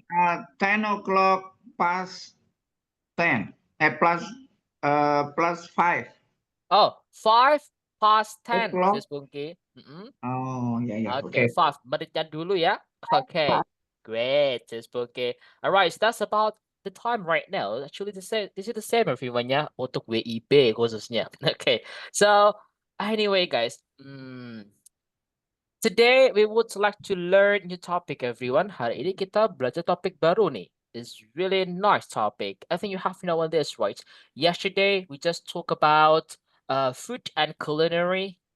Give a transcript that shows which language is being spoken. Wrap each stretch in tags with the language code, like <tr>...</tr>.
<en>gini, 10 o'clock past 10. Plus 5 Oh, 5 past 10, o'clock. Sis Pungki. Mm-mm.</en> <id>Oh, ya, ya.</id> <en>Okay,</en> <id>Oke. 5. Menitnya dulu ya.</id> <en>Okay, great,</en> <id>Sis Pungki.</id> <en>Alright, so that's about the time right now. Actually, this is the same everyone ya,</en> <id>untuk WIB khususnya.</id> <en>Okay, so anyway, guys. Today we would like to learn new topic, everyone.</en> <id>Hari ini kita belajar topik baru nih.</id> <en>It's really nice topic. I think you have to know on this, right? Yesterday we just talked about food and culinary.</en>